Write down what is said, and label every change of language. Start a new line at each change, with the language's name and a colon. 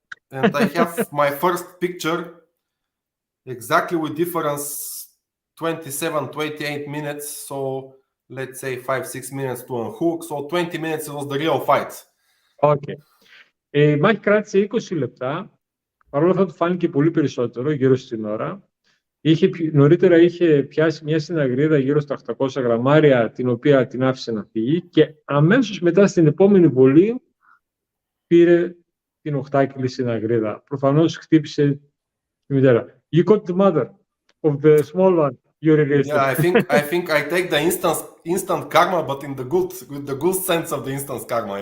English: And I have my first picture exactly with difference 27, 28 minutes. So let's say 5-6 minutes to unhook. So 20 minutes was the real fight.
Greek: Okay. Η μάχη κράτησε 20 λεπτά. Παρ' όλα αυτά του φάνηκε πολύ περισσότερο, γύρω στην ώρα. Νωρίτερα είχε πιάσει μια συναγρίδα γύρω στα 800 γραμμάρια, την οποία την άφησε να φύγει και αμέσως μετά στην επόμενη βολή πήρε την 8κιλη συναγρίδα. Προφανώς χτύπησε τη μητέρα.
English: You caught the mother of the small one. Yeah, I think I take the instant karma, but in with the good sense of the instant karma.